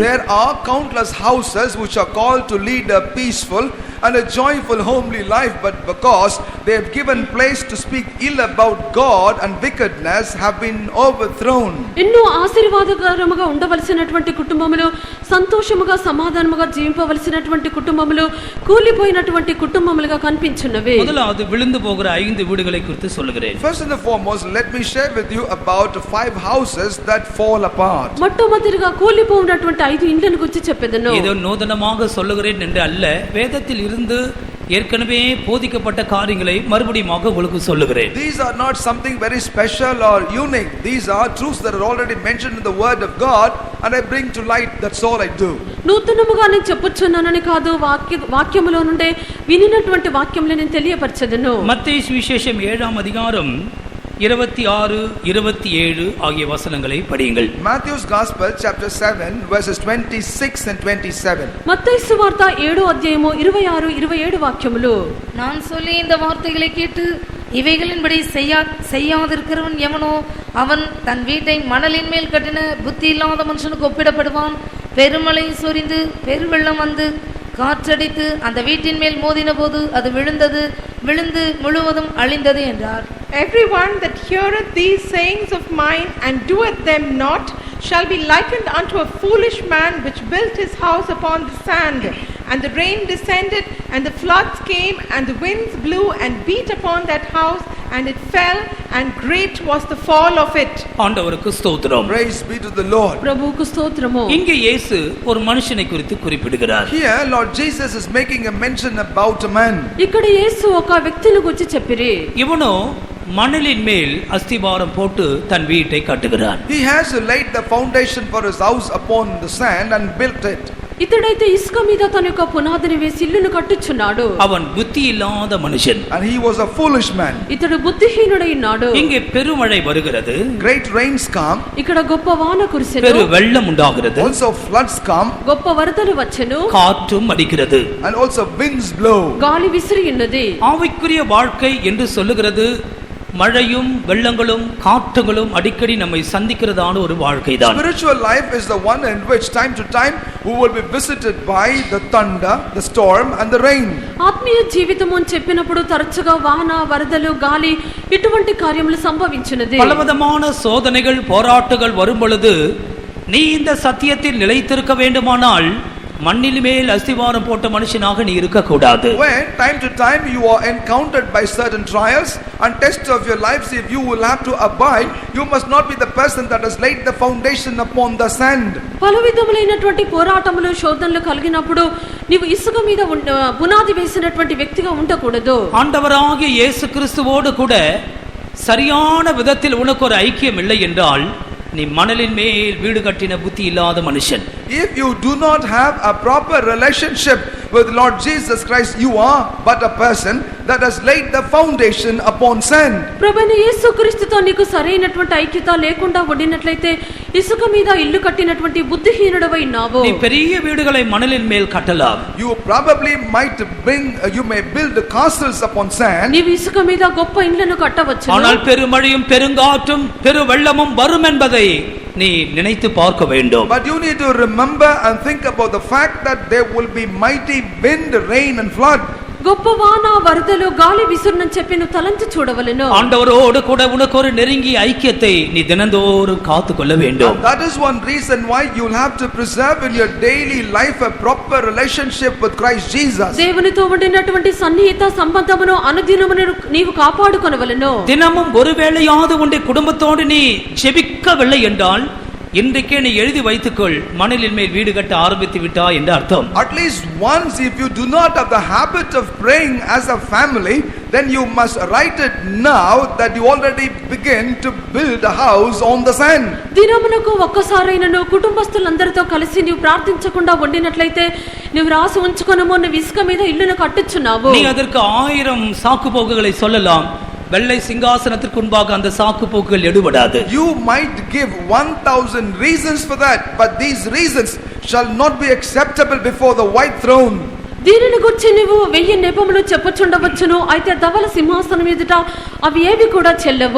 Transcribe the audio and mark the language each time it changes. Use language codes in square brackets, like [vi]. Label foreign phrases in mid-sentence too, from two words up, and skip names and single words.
[en] There are countless houses which are called to lead a peaceful and a joyful homely life, but because they have given place to speak ill about God and wickedness have been overthrown. [te] ఎన్నో ఆశీర్వాదకరముగా ఉండవలసినటువంటి కుటుంబములు, సంతోషముగా సమాధానముగా జీవింపవలసినటువంటి కుటుంబములు కూలిపోయినటువంటి కుటుంబములుగా కనిపించున్నవి. [ta] முதலாவது விழுந்து போகிற 5 வீடுகளை குறித்து சொல்லுகிறேன். [en] First and foremost, let me share with you about 5 houses that fall apart. [te] మొట్టమొదటిగా కూలిపోయినటువంటి 5 ఇండ్లను గురించి చెప్పేదను. [ta] ஏதோ நூதனமாக சொல்லுகிறேன் என்று அல்ல, வேதத்தில் இருந்து ஏற்கனவே போதிக்கப்பட்ட காரியங்களை மறுபடியும் உங்களுக்கு சொல்லுகிறேன். [en] These are not something very special or unique. These are truths that are already mentioned in the word of God, and I bring to light. That's all I do. [te] నూతనముగా నేను చెప్పుచున్నానని కాదు, వాక్యములో నుండే వినినటువంటి వాక్యములను నేను తెలియపరచదను. [ta] மத்தயி சுவிசேஷம் 7வ அதிகாரம் 26, 27 ஆகிய வசனங்களை படியுங்கள். [en] Matthew's Gospel chapter 7 verses 26 and 27. [te] మత్తయి సువార్త 7వ అధ్యాయము 26, 27 వాక్యములు. [ta] நான் சொல்லி இந்த வார்த்தைகளை கேட்டு இவைகளின்படி செய்யாதிருக்கிறவன் எவனோ அவன் தன் வீட்டை மணலின் மேல் கட்டின புத்தி இல்லாத மனுஷனுக்கு ஒப்பிடப்படுவான். பெருமழை சொரிந்து பெருவெள்ளம் வந்து காற்றடித்து அந்த வீட்டின் மேல் மோதின போது அது விழுந்து முழுவதும் அழிந்தது என்றார். [en] Everyone that heareth these sayings of mine and doeth them not shall be likened unto a foolish man which built his house upon the sand. And the rain descended, and the floods came, and the winds blew and beat upon that house, and it fell, and great was the fall of it. [ta] ஆண்டவருக்கு ஸ்தோத்திரம். [en] Praise be to the Lord. [te] ప్రభువుకు స్తోత్రము. [ta] இங்கே இயேசு ஒரு மனுஷனை குறித்து குறிப்பிடுகிறார். [en] Here Lord Jesus is making a mention about a man. [te] ఇక్కడ యేసు ఒక వ్యక్తిని గురించి చెప్పిరి. [ta] இவனோ மணலின் மேல் அஸ்திபாரம் போட்டு தன் வீட்டை கட்டுகிறான். [en] He has laid the foundation for his house upon the sand and built it. [te] ఇతడైతే ఇసుక మీద తన యొక్క పునాదిని వేసి ఇల్లును కట్టుచున్నాడు. [ta] அவன் புத்தி இல்லாத மனுஷன். [en] And he was a foolish man. [te] ఇతడు బుద్ధిహీనుడై ఉన్నాడు. [ta] இங்கே பெருமழை வருகிறது. [en] Great rains come. [te] ఇక్కడ గొప్ప వాన కురిసెను. [ta] பெரு வெள்ளம் உண்டாகிறது. [en] Also floods come. [te] గొప్ప వరదలు వచ్చెను. [ta] காற்றும் அடிக்கிறது. [en] And also winds blow. [te] గాలి విసిరి ఉన్నది. [ta] ஆவிக்குரிய வாழ்க்கை என்று சொல்லுகிறது மழையும் வெள்ளங்களும் காற்றுகளும் அடிக்கடி நம்மை சந்திக்கிறதான ஒரு வாழ்க்கைதான். [en] Spiritual life is the one in which time to time we will be visited by the thunder, the storm and the rain. [te] ఆత్మీయ జీవితం అని చెప్పినప్పుడు తరచుగా వాన, వరదలు, గాలి ఇటువంటి కార్యములు సంభవించినది. [ta] பலவிதமான சோதனைகள், போராட்டங்கள் வரும் பொழுது நீ இந்த சத்தியத்தில் நிலைத்திருக்க வேண்டுமானால் மண்ணில் மேல் அஸ்திவாரம் போட்ட மனுஷனாக நீ இருக்க கூடாது. [en] When time to time you are encountered by certain trials and tests of your lives, if you will have to abide, you must not be the person that has laid the foundation upon the sand. [te] పలు విధములైనటువంటి పోరాటములు, శోధనలు కలిగినప్పుడు నీవు ఇసుక మీద పునాది వేసినటువంటి వ్యక్తిగా ఉండకూడదు. [ta] ஆண்டவராகிய இயேசு கிறிஸ்துவோடு கூட சரியான விதத்தில் உனக்கு ஒரு ஐக்கியம் இல்லை என்றால் நீ மணலின் மேல் வீடு கட்டின புத்தி இல்லாத மனுஷன். [en] If you do not have a proper relationship with Lord Jesus Christ, you are but a person that has laid the foundation upon sand. [te] ప్రభువైన యేసుక్రీస్తుతో నీకు సరైనటువంటి ఐక్యత లేకుండా ఉండినట్లయితే ఇసుక మీద ఇల్లు కట్టినటువంటి బుద్ధిహీనుడవై ఉన్నావు. [ta] நீ பெரிய வீடுகளை மணலின் மேல் கட்டலாம். [en] You probably might you may build castles upon sand. [te] నీవు ఇసుక మీద గొప్ప ఇండ్లను కట్టవచ్చు. [ta] ஆனால் பெருமழையும் பெருங்காற்றும் பெருவெள்ளமும் வரும் என்பதை நீ நினைத்து பார்க்க வேண்டும். [en] But you need to remember and think about the fact that there will be mighty wind, rain and flood. [te] గొప్ప వాన, వరదలు, గాలి విసురునని చెప్పి నువ్వు తలంచి చూడవలెను. [ta] ஆண்டவரோடு கூட உனக்கு ஒரு நெருங்கிய ஐக்கியத்தை நீ தினந்தோறும் காத்துக்கொள்ள வேண்டும். [en] And that is one reason why you will have to preserve in your daily life a proper relationship with Christ Jesus. [te] దేవునితో ఉండినటువంటి సన్నిహిత సంబంధమును అనుదినమును నీవు కాపాడుకొనవలెను. [ta] தினமும் ஒருவேளையாவது உன்னுடைய குடும்பத்தோடு நீ ஜெபிக்கவில்லை என்றால் இன்றைக்கே நீ எழுதி வைத்துக்கொள், மணலின் மேல் வீடு கட்ட ஆரம்பித்து விட்டாய் என்று அர்த்தம். [en] At least once, if you do not have the habit of praying as a family, then you must write it now that you already begin to build a house on the sand. [te] దినమునకు ఒక్కసారైనను కుటుంబస్తులందరితో కలిసి నీవు ప్రార్థించకుండా ఉండినట్లయితే నువ్వు రాసి ఉంచుకొనము, నువ్వు ఇసుక మీద ఇల్లును కట్టుచున్నావు. [ta] நீ அதற்கு 1000 சாக்கு போக்குகளை சொல்லலாம், வெள்ளை சிங்காசனத்திற்கு முன்பாக அந்த சாக்கு போக்குகள் எடுபடாது. [en] You might give 1000 reasons for that, but these reasons shall not be acceptable before the white throne. [te] దీనిని గురించి నువ్వు 1000 నెపములు చెప్పుచుండవచ్చును, అయితే ధవల సింహాసనం ఎదుట అవి ఏవి కూడా చెల్లవు.